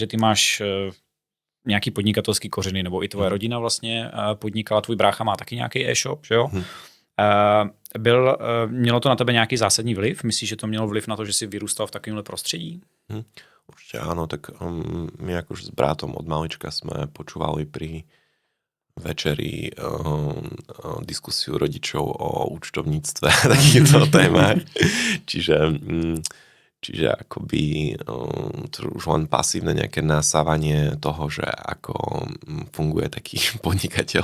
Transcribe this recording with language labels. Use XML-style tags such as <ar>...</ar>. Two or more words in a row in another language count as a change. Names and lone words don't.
<cs>že ty máš nějaký podnikatelský kořeny, nebo i tvoje rodina vlastně podnikala, tvůj brácha má taky nějaký e-shop, že jo? Mělo to na tebe nějaký zásadní vliv? Myslíš, že to mělo vliv na to, že jsi vyrůstal v takovémhle prostředí?</cs> <sk>Určite áno, tak my akože s bratom od malička sme počúvali pri večeri diskusiu rodičov o účtovníctve a takýchto témach. Čiže akoby to už len pasívne nejaké nasávanie toho, že ako funguje taký podnikateľ.</sk>